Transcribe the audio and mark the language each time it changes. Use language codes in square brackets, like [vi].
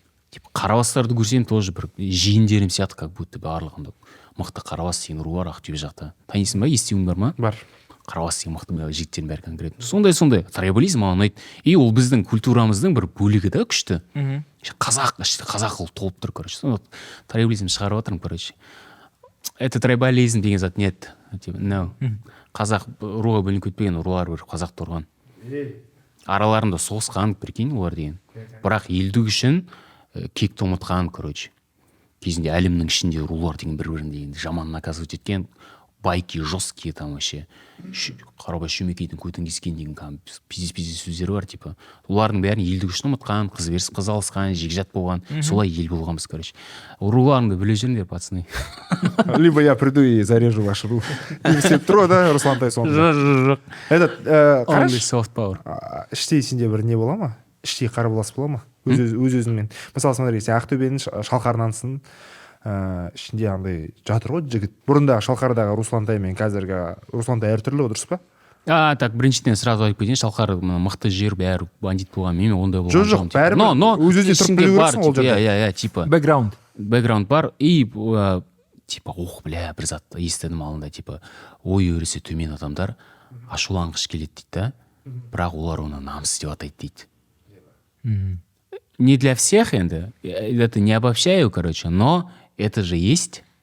[kk] Типа, қарабастарды көрсем тоже бір жиендерім сияқты, [ru] как будто [kk] барлығында мықты қарабас деген ру бар Ақтөбе жақта. Танисың ба, естуің бар ма? Бар. Қарабас деген мықты жігіттердің бәрі конкретно. Сондай трайбализм маған ұнайды. И ол біздің культурамыздың бір бөлігі да, күшті. Қазақ қылып толып тұр, короче. Трайбализм шығарып жатырмын, короче. [ru] Это трайбализм [kk] деген зат [ru] нет. [en] No. [kk] Қазақ руға бөлініп кетпеген, рулар бір қазақты ұрған. Араларында соғысқан, [ru] прикинь, [kk] олар деген. Бірақ елдік үшін кекті ұмытқан, короче. Кезінде әлемнің ішінде рулар деген бір-бірін деген жаман наказывать еткен, [ru] байки, жесткие там вообще. [kk] Қарабай Шөмекейдің көтін кескен деген пиздес сөздері бар, типа. Олардың бәрін елдік үшін ұмытқан, қыз берісіп қыз алысқан, жекжат болған, солай ел болғанбыз, короче. Руларыңды біле жүріңдер, [ru] пацаны. Либо я приду и зарежу ваш ру. [kk] Деп тұр ғой да, Руслантай соңында. Жоқ. Қараш, [en] Soft power. [kk] іштей сенде бір не бола ма? Іштей қарбалас бола ма? Өз-өзіңмен. Мысалы, смотри, сен Ақтөбенің шалқарынансың, ішінде андай жатыр ғой жігіт. Бұрындағы шалқардағы Руслантай мен қазіргі Руслантай әртүрлі, дұрыс па? Так, біріншіден [ru] сразу [kk] айтып кетейін, шалқар мықты жер, бәрі бандит болған, мен ондай болған. Жоқ, бәрі өз-өзіне тұрып білу керексің ол жерде. Типа. Бэкграунд бар, и типа, бля, бір затты естідім алында, типа, ой өрісі төмен адамдар ашуланғыш келеді дейді да, бірақ олар оны намыс деп атайды дейді. [ru] Не для всех, это не обобщаю, короче, но это же есть.